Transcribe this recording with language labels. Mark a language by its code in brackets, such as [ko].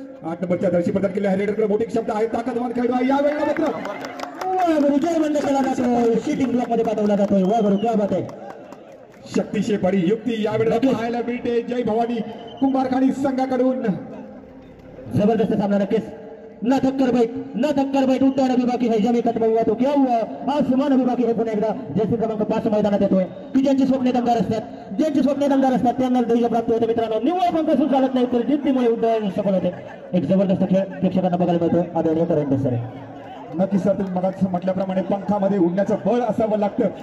[mr] 8 नंबरच्या दर्शी प्रदान केले आहे. रेडरकडे मोठी क्षमता आहे, ताकदवान खेळाडू आहे. यावेळेला मात्र विजय बंद केला जातोय, शूटिंग ब्लॉक मध्ये पाठवला जातोय. [hi] वा गुरु क्या बात [mr] आहे. शक्तिशेपाडी युक्ती यावेळेला पाहायला मिळते जय भवानी कुंभारखाणी संघाकडून. जबरदस्त सामना नक्कीच. [hi] ना थक्कर बैठ उड्डाण अभी बाकी है, जमी खत्म हुआ तो क्या हुआ, आसमान अभी बाकी है. [mr] पुन्हा एकदा जर्सी क्रमांक 5 मैदानात येतोय की ज्यांची स्वप्ने दमदार असतात त्यांना ध्येय प्राप्त होते. मित्रांनो निव्वळ पंख सुरू चालत नाही तर जिद्दीमुळे उड्डाण सफल होते. एक जबरदस्त खेळ प्रेक्षकांना बघायला मिळतोय. आदरणीय करंडे सर. नक्की सर, तुम्ही मगाच म्हटल्याप्रमाणे पंखामध्ये उडण्याचं बळ असावं लागतं.